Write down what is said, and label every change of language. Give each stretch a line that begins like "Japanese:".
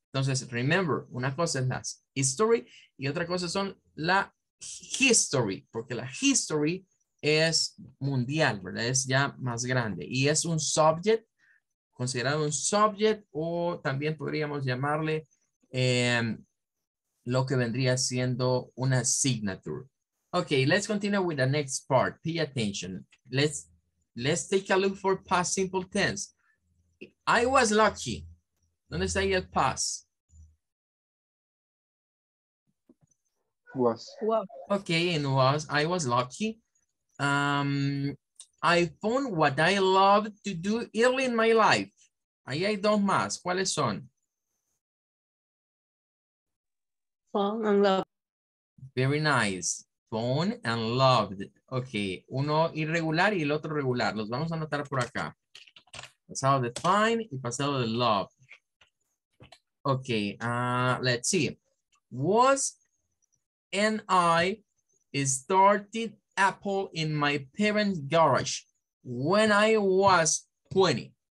Spanish: Entonces, remember, una cosa es la history y otra cosa son la history, porque la history es mundial, ¿verdad? Es ya más grande y es un subject, considerado un subject, o también podríamos llamarle lo que vendría siendo una signature.
English: Okay, let's continue with the next part. Pay attention. Let's take a look for past simple tense. I was lucky.
Spanish: ¿Dónde está ahí el past?
English: Was. Okay, and I was lucky. I found what I love to do early in my life.
Spanish: Ahí hay dos más. ¿Cuáles son?
English: Fall in love. Very nice. Found and loved.
Spanish: Ok, uno irregular y el otro regular. Los vamos a anotar por acá. Pasado de find y pasado de love.
English: Ok, let's see. Was and I started Apple in my parents' garage when I was 20.